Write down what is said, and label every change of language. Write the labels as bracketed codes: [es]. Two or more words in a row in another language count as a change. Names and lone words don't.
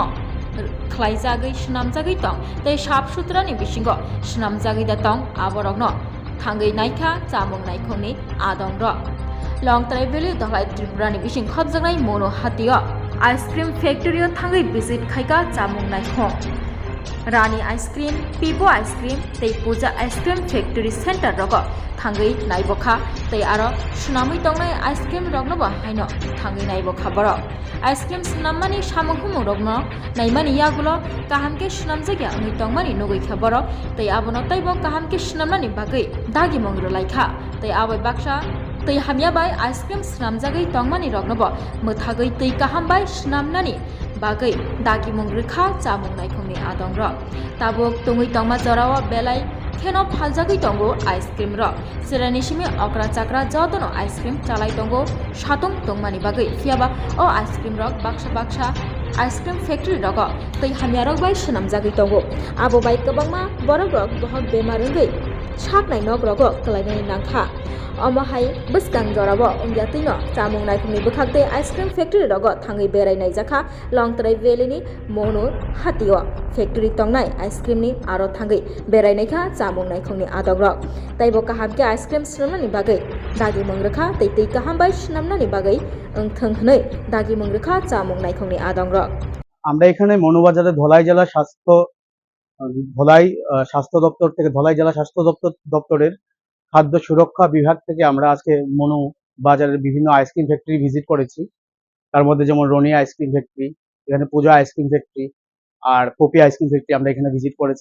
[trp] Khlaijagai Shnamjagai Tong Tei Sap Sutrani Bisingo Shnamjagai Da Tong Aborogno Thangai Naikha Chamung Naikhongni Adongro Langtrai Valley Dholai Tripurani Bising Khobjangnai Mono Hatio Ice Cream Factory o Thangai visit khaika Chamung Naikhong Rani Ice Cream, Pipo Ice Cream, tei Puja Ice Cream Factory Center rogo thangai naibokha tei aro shnamui tongnai ice cream rogno bo haino thangai naibokha borok ice cream snammani samuhumu rogno naimani yagulo kahamke shnamjagya ongoi tongmani nugui kha borok tei abono taibo kahamke shnamnani bagai dagi mongro laikha tei abai baksa tei hamya bai ice cream snamjagai tongmani rogno bo muthagai tei kaham bai snamnani bagai dagi mongrikha chamung naikhongni adongro tabuk tungui tongma jorao belai kheno phaljagai tongo ice cream ro sirani simi okra chakra jotono ice cream chalai tongo satong tongmani bagai phiaba o ice cream rok baksa [en] ice cream factory [trp] rogo tei hamya rok bai swnamjagai tongo abo bai kwbangma borok rok bohok bemar wngoi saknai nok rogo klainai nangkha amahai bwskang jorabo ongyateino chamung naikhongni bwkhaktei [en] ice cream factory [trp] rogo thangai berainai jakha Langtrai Valley ni Mono Hatio factory tongnai ice cream ni aro thangai berainai kha chamung naikhongni adogrok taibo kahamke ice cream snamnani bagai dagi mongrekha tei kaham bai snamnani bagai ongthong hnoi dagi mongrekha chamung naikhongni adogrok [bn] আমরা এখানে মনোবাজারে ধলাই জেলা স্বাস্থ্য দপ্তর থেকে ধলাই জেলা স্বাস্থ্য দপ্তরের খাদ্য সুরক্ষা বিভাগ থেকে আমরা আজকে মনু বাজারের বিভিন্ন [en] ice cream factory visit [bn] করেছি। তার মধ্যে যেমন রনি আইসক্রিম ফ্যাক্টরি, এখানে পূজা আইসক্রিম ফ্যাক্টরি আর পপি আইসক্রিম ফ্যাক্টরি আমরা এখানে ভিজিট করেছি।